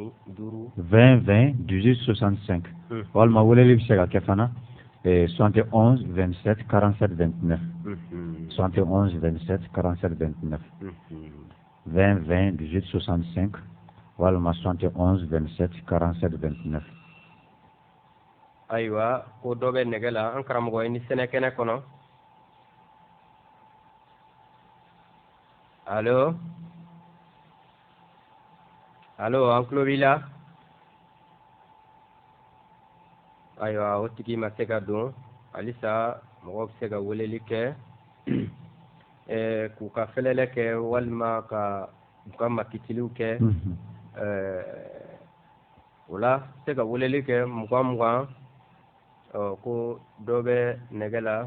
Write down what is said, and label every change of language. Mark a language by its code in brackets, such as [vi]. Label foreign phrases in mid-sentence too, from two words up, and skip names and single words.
[bm] 20 18 65 walima weleli bɛ se ka kɛ fana 71 27 47 29. 71 27 47 29. 20 20 18 65. Walma 71 27 47 29. Aywa ko dobe negela an karamogo ini sene kene kono. Allo allo an kulo bila. Aywa o tigi ma se ka don halisa mɔgɔ bɛ se ka weleli kɛ k'u ka fɛlɛlɛ kɛ walima ka u ka makitiliw kɛ o la se ka weleli kɛ 20 ko dɔ bɛ nɛgɛ la.